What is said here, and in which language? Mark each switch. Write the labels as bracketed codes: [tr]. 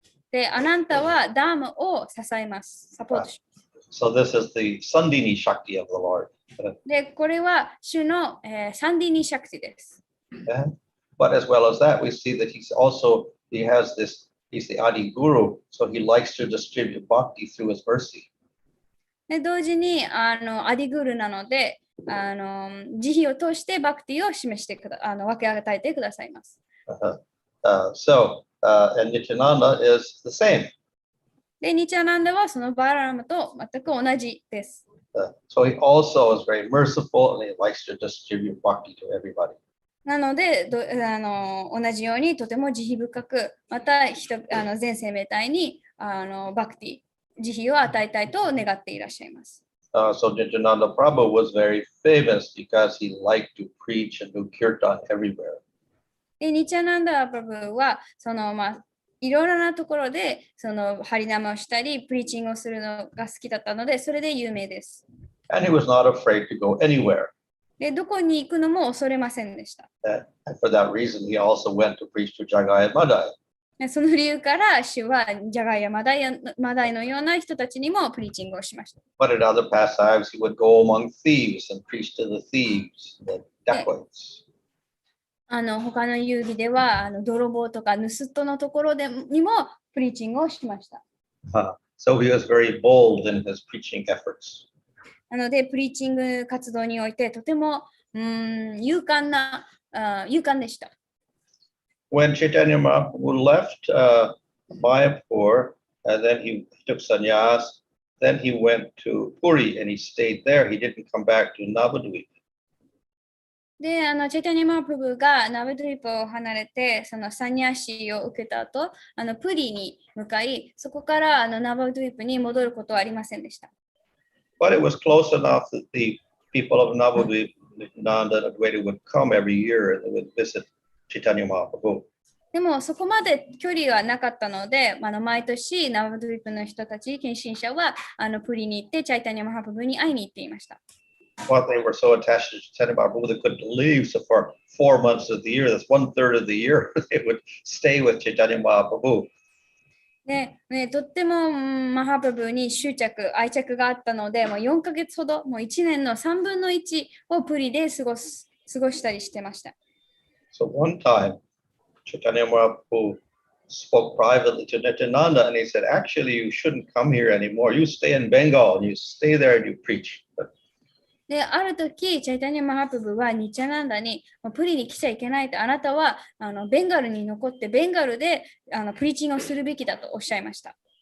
[ja] で、アナンタはダームを支えます。サポートします。 [en] So this is the Sandini Shakti of the Lord. [ja] で、これは主の、サンディニシャクティです。 [en] But as well as that, we see that he has this, he's the Adi Guru, so he likes to distribute bhakti through his mercy. [ja] で、同時にアディグルなので、慈悲を通してバクティを示して分け与えてくださいます。 [en] And Nityananda is the same. [ja] で、ニチャナンダはそのバララムと全く同じです。 [en] So he also is very merciful and he likes to distribute bhakti to everybody. [ja] なので同じようにとても慈悲深く、また全生命体にバクティ、慈悲を与えたいと願っていらっしゃいます。 [en] So Nityananda Prabhu was very famous because he liked to preach and do kirtan everywhere. [ja] で、ニチャナンダ・プラブは、いろいろなところで、ハリナマをしたり、プリーチングをするのが好きだったので、それで有名です。 [en] And he was not afraid to go anywhere. [ja] で、どこに行くのも恐れませんでした。 [en] And for that reason, he also went to preach to Jagai and Madai. [ja] その理由から、主はジャガイやマダイのような人たちにもプリーチングをしました。 [en] But in other pastimes, he would go among thieves and preach to the thieves, the dacoits. [ja] 他の遊戯では泥棒とか盗人のところにもプリーチングをしました。 [en] So he was very bold in his preaching efforts. [ja] なので、プリーチング活動においてとても勇敢でした。 [en] When Chaitanya Mahaprabhu left Mayapur, and then he took sannyas, then he went to Puri and he stayed there. He didn't come back to Navadvip. [ja] で、チャイタニャマハプラブがナヴァドゥリプを離れて、そのサニャシを受けた後、プリに向かい、そこからナヴァドゥリプに戻ることはありませんでした。 [en] But it was close enough that the people of Navadvip, Nityananda and Advaita would come every year and they would visit Chaitanya Mahaprabhu. [ja] でもそこまで距離はなかったので、毎年ナヴァドゥリプの人たち、献身者はプリに行ってチャイタニャマハプラブに会いに行っていました。 [en] But they were so attached to Chaitanya Mahaprabhu they couldn't leave. So for 4 months of the year, that's 1/3 of the year, they would stay with Chaitanya Mahaprabhu. [ja] で、とってもマハプブに愛着があったので、もう4ヶ月ほど、もう1年の3分の1をプリで過ごしたりしてました。 [en] So one time, Chaitanya Mahaprabhu spoke privately to Nityananda and he said, actually, you shouldn't come here anymore. You stay in Bengal and you stay there and you preach. [ja] で、ある時、チャイタニア・マハプブはニチャナンダに、プリに来ちゃいけないと、あなたはベンガルに残って、ベンガルでプリーチングをするべきだとおっしゃいました。